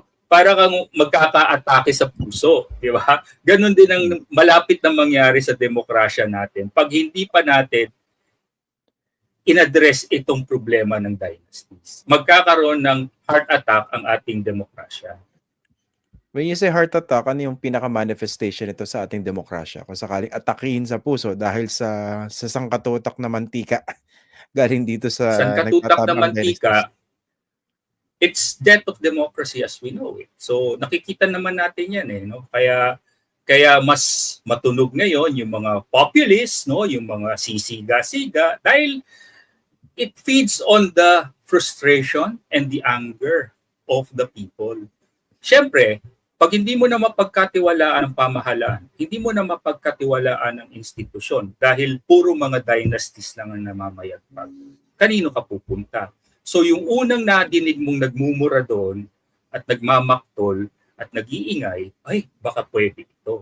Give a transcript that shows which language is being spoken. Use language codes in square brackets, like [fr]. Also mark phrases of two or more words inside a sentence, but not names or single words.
[tl] Para kang magkaka-atake sa puso, di ba? Ganon din ang malapit na mangyari sa demokrasya natin pag hindi pa natin in-address itong problema ng dynasties. Magkakaroon ng heart attack ang ating demokrasya. [en] When you say heart attack, [tl] ano yung pinaka-manifestation nito sa ating demokrasya? Kung sakaling atakihin sa puso dahil sa sangkatutak na mantika galing dito sa sangkatutak na mantika, [en] it's death of democracy as we know it. [tl] So nakikita naman natin yan no. Kaya mas matunog ngayon yung mga populists, no, yung mga sisiga-siga dahil [en] it feeds on the frustration and the anger of the people. [tl] Siyempre, pag hindi mo na mapagkatiwalaan ang pamahalaan, hindi mo na mapagkatiwalaan ang institusyon dahil puro mga dynasties lang ang namamayagpag. Kanino ka pupunta? So yung unang nadinig mong nagmumura doon at nagmamaktol at nag-iingay, ay baka pwede ito.